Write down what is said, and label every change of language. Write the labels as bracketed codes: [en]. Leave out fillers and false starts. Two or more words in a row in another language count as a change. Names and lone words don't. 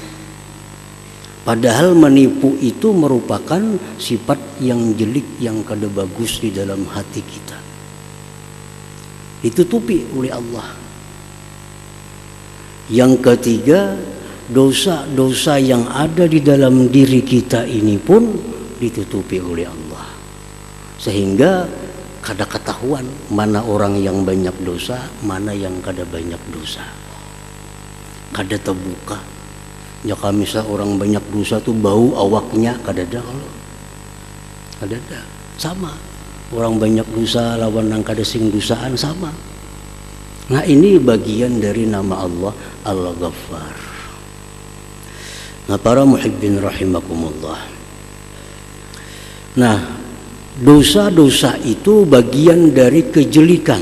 [id] Padahal menipu itu merupakan sifat yang jelek, yang kada bagus di dalam hati kita. ditutupi oleh Allah. Yang ketiga, dosa-dosa yang ada di dalam diri kita ini pun ditutupi oleh Allah, sehingga kada ketahuan mana orang yang banyak dosa, mana yang kada banyak dosa, kada terbuka. [bjn] Ya kami orang banyak dosa tuh bau awaknya kada ada, kalau kada ada, sama orang banyak dosa lawan nang kada sing dosaan sama. [id] Nah ini bagian dari nama Allah Al-Ghaffar. Nah para [ar] muhibbin rahimakumullah, [id] nah dosa-dosa itu bagian dari kejelikan.